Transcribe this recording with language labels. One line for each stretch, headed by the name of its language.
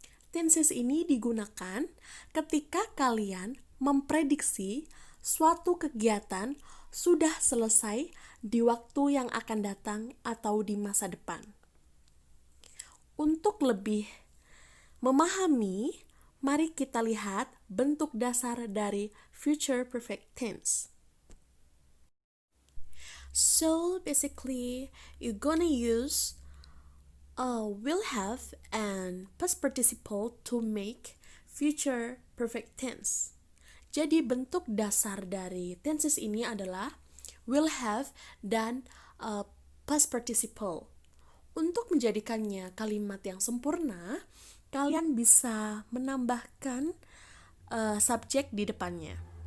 Indonesian: Tenses ini digunakan ketika kalian memprediksi suatu kegiatan sudah selesai di waktu yang akan datang atau di masa depan. Untuk lebih memahami, mari kita lihat bentuk dasar dari future perfect tense.
English: So basically, you're gonna use will have and past participle to make future perfect tense.
Indonesian: Jadi bentuk dasar dari tenses ini adalah will have dan past participle. Untuk menjadikannya kalimat yang sempurna, kalian bisa menambahkan subjek di depannya.